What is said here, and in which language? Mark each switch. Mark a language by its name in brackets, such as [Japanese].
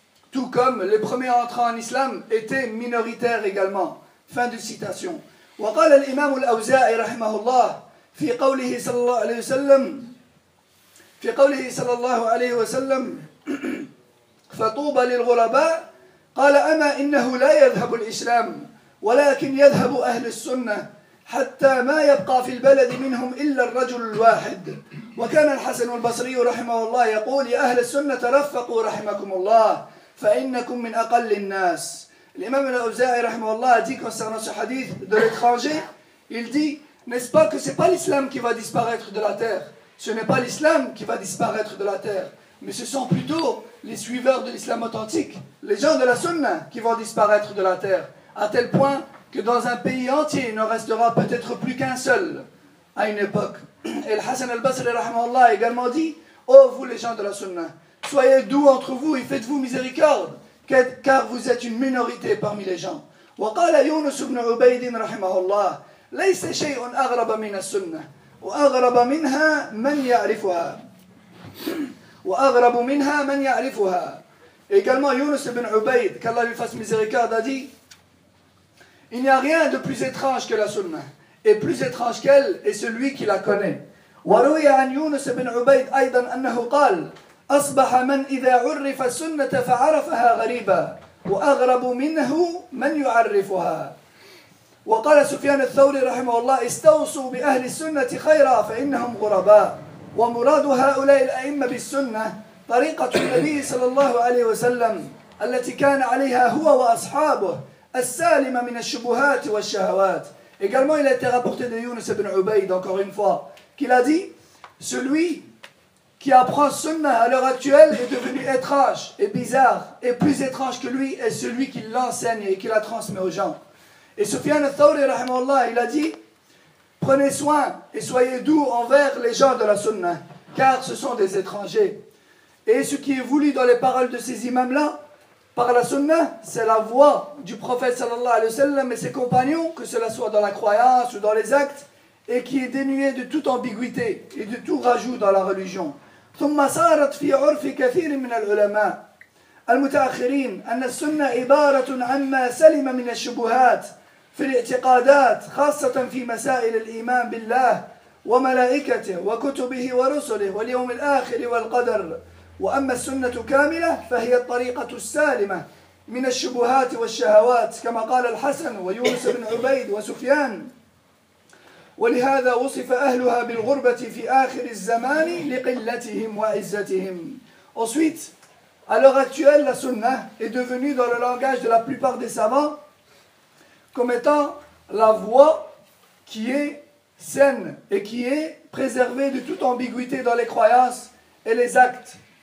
[French] Tout comme les premiers entrants en islam étaient minoritaires également. Fin de citation. [Arabic] Wa qala al-imam al-Awza'i rahimahullah fi qawlihi sallallahu alayhi wa sallam فطوبى للغرباء قال أما إنه لا يذهب الإسلام ولكن يذهب أهل السنة حتى ما يبقى في البلد منهم إلا الرجل الواحد. وكان الحسن البصري رحمه الله يقول يا أهل السنة ترفقوا رحمكم الله فإنكم من أقل الناس. الإمام الأوزاعي رحمه الله [French] dit concernant ce hadith de l'étranger, il dit, n'est-ce pas que c'est pas l'islam qui va disparaître de la terre, ce n'est pas l'islam qui va disparaître de la terre, mais ce sont plutôt les suiveurs de l'islam authentique, les gens de la sunna, qui vont disparaître de la terre, à tel point que dans un pays entier, il n'en restera peut-être plus qu'un seul à une époque. Et le Hassan al-Basri, rahmallah, a également dit, « Oh, vous les gens de la sunna, soyez doux entre vous et faites-vous miséricorde, car vous êtes une minorité parmi les gens. » [Arabic] Wa qala Yunus ibn Ubaydin, rahmallah, « Laysa shay'un aghraba min as-sunna, wa aghraba minha man ya'rifuha. » وأغرب منها من يعرفها. [French] Également Younous ibn Ubayd, qu'Allah lui fasse miséricorde, a dit, il n'y a rien de plus étrange que la sunna, et plus étrange qu'elle est celui qui la connaît. [Arabic] وروي عن Younous ibn Ubayd أيضا أنه قال أصبح من إذا عرف السنة فعرفها غريبا وأغرب منه من يعرفها. وقال سفيان الثوري رحمه الله استوصوا بأهل السنة خيرا فإنهم غرباء. ومراد هؤلاء الأئمة بالسنة طريقة النبي صلى الله عليه وسلم التي كان عليها هو وأصحابه السالمة من الشبهات والشهوات. [French] Également il a été rapporté de Younous ibn Ubayd, encore une fois, qu'il a dit, celui qui apprend sunna à l'heure actuelle est devenu étrange et bizarre, et plus étrange que lui est celui qui l'enseigne et qui la transmet aux gens. Et Sufyan al-Thawri, rahimahullah, il a dit, prenez soin et soyez doux envers les gens de la sunna, car ce sont des étrangers. Et ce qui est voulu dans les paroles de ces imams-là, par la sunna, c'est la voix du prophète sallallahu alayhi wa sallam et ses compagnons, que cela soit dans la croyance ou dans les actes, et qui est dénué de toute ambiguïté et de tout rajout dans la religion. [Arabic] « Thumma sarat fi urfi kathirin min al-ulama al-muta'akhirin anna sunna ibaratun amma salima min al-shubuhat » في الاعتقادات خاصة في مسائل الإيمان بالله وملائكته وكتبه ورسله واليوم الآخر والقدر. وأما السنة كاملة فهي الطريقة السالمة من الشبهات والشهوات كما قال الحسن ويونس بن عبيد وسفيان. ولهذا وصف أهلها بالغربة في آخر الزمان لقلتهم وعزتهم. [French] Ensuite, à l'heure actuelle, la sunna est devenue dans le langage de la plupart des savants comme étant la voie qui est saine et qui est préservée de toute ambiguïté dans les croyances et les actes.